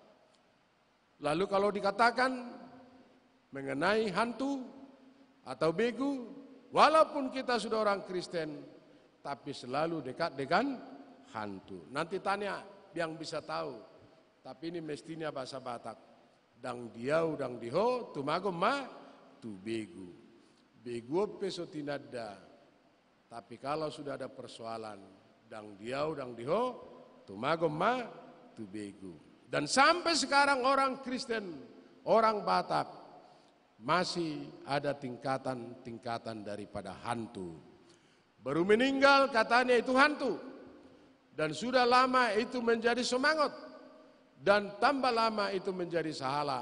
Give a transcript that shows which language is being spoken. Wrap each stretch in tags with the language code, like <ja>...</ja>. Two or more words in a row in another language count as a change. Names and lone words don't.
<id>Lalu kalau dikatakan mengenai hantu atau begu, walaupun kita sudah orang Kristen, tapi selalu dekat dengan hantu. Nanti tanya yang bisa tahu. Tapi ini mestinya bahasa Batak.</id> <bbc>Dang diau, dang diho, tumago ma, tu begu. Begu peso tinada.</bbc> <id>Tapi kalau sudah ada persoalan,</id> <bbc>dang diau, dang diho, tumago ma, tu begu.</bbc> <id>Dan sampai sekarang orang Kristen, orang Batak, masih ada tingkatan-tingkatan daripada hantu. Baru meninggal katanya itu hantu. Dan sudah lama itu menjadi semangat. Dan tambah lama itu menjadi sahala.</id>